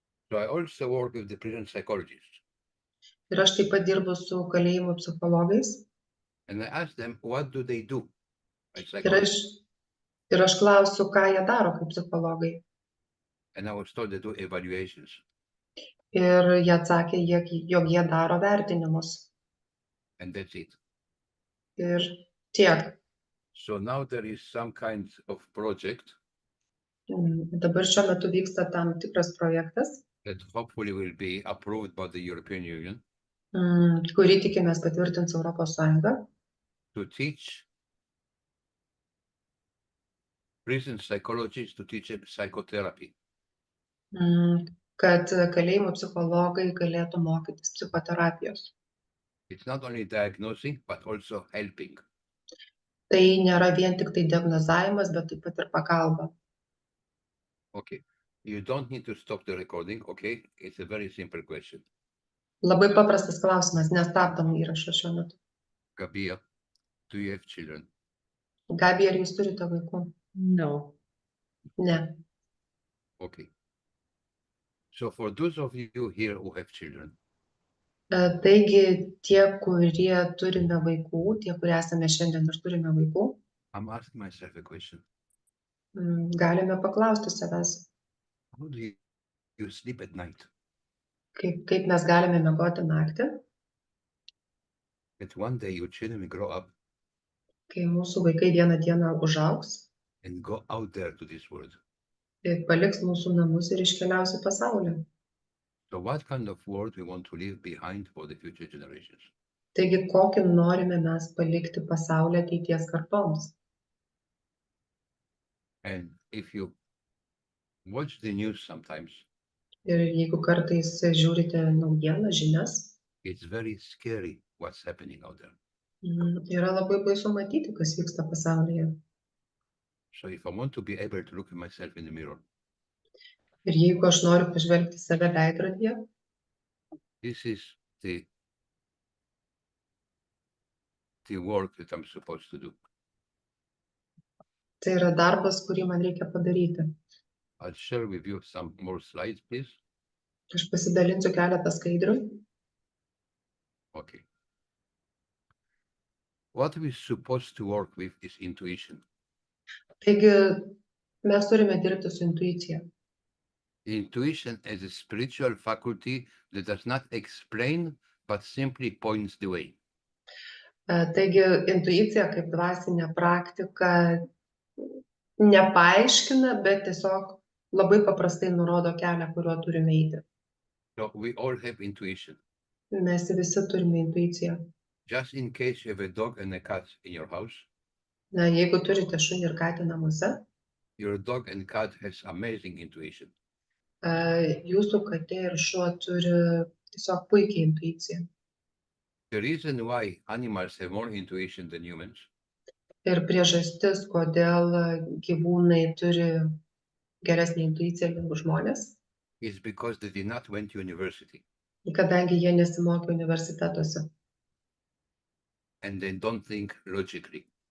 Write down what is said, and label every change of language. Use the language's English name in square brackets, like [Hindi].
[English] So I also work with the prison psychologists. [Lithuanian] Ir aš taip pat dirbu su kalėjimų psichologais. [English] And I ask them, what do they do? [Lithuanian] Ir Ir aš klausiu, ką jie daro kaip psichologai. [English] And I was told they do evaluations. [Lithuanian] Ir jie atsakė, jog jie daro vertinimus. [English] And that's it. [Lithuanian] Ir tiek. [English] So now there is some kind of project [Lithuanian] Dabar šiuo metu vyksta tam tikras projektas, [English] that hopefully will be approved by the European Union [Lithuanian] kurį tikimės patvirtins Europos Sąjunga, [English] to teach prison psychologists to teach psychotherapy. [Lithuanian] kad kalėjimo psichologai galėtų mokytis psichoterapijos. [English] It's not only diagnosing, but also helping. [Lithuanian] Tai nėra vien tik tai diagnozavimas, bet taip pat ir pagalba. [English] Okay. You don't need to stop the recording, okay? It's a very simple question. [Lithuanian] Labai paprastas klausimas, nestabdom įrašą šiuo metu. [English] Gabia, do you have children? [Lithuanian] Gabija, ar jūs turite vaikų? [English] No. [Lithuanian] Ne. [English] Okay. So for those of you here who have children, [Lithuanian] Taigi tie, kurie turime vaikų, tie, kurie esame šiandien ir turime vaikų, [English] I'm asking myself a question. [Lithuanian] galime paklausti savęs, [English] How do you sleep at night? [Lithuanian] kaip mes galime miegoti naktį, [English] That one day your children will grow up [Lithuanian] kai mūsų vaikai vieną dieną užaugs [English] and go out there to this world. [Lithuanian] ir paliks mūsų namus ir iškeliaus į pasaulį. [English] So what kind of world we want to leave behind for the future generations? [Lithuanian] Taigi, kokį norime mes palikti pasaulį ateities kartoms. [English] And if you watch the news sometimes, [Lithuanian] Ir jeigu kartais žiūrite naujieną, žinias, [English] it's very scary what's happening out there. [Lithuanian] yra labai baisu matyti, kas vyksta pasaulyje. [English] So if I want to be able to look at myself in the mirror, [Lithuanian] Ir jeigu aš noriu pažvelgti save veidrodyje, [English] this is the work that I'm supposed to do. [Lithuanian] tai yra darbas, kurį man reikia padaryti. [English] I'll share with you some more slides, please. [Lithuanian] Aš pasidalinsiu keletą skaidrių. [English] Okay. What we're supposed to work with is intuition. [Lithuanian] Taigi, mes turime dirbti su intuicija. [English] Intuition is a spiritual faculty that does not explain, but simply points the way. [Lithuanian] Taigi, intuicija kaip dvasinė praktika nepaaiškina, bet tiesiog labai paprastai nurodo kelią, kuriuo turime eiti. [English] So we all have intuition. [Lithuanian] Mes visi turime intuiciją. [English] Just in case you have a dog and a cat in your house, [Lithuanian] Na, jeigu turite šunį ir katę namuose, [English] your dog and cat has amazing intuition. [Lithuanian] Jūsų katė ir šuo turi tiesiog puikiai intuiciją. [English] The reason why animals have more intuition than humans [Lithuanian] Ir priežastis, kodėl gyvūnai turi geresnį intuiciją negu žmonės, [English] is because they did not went to university [Lithuanian] kadangi jie nesimokė universitetuose [English] and they don't think logically.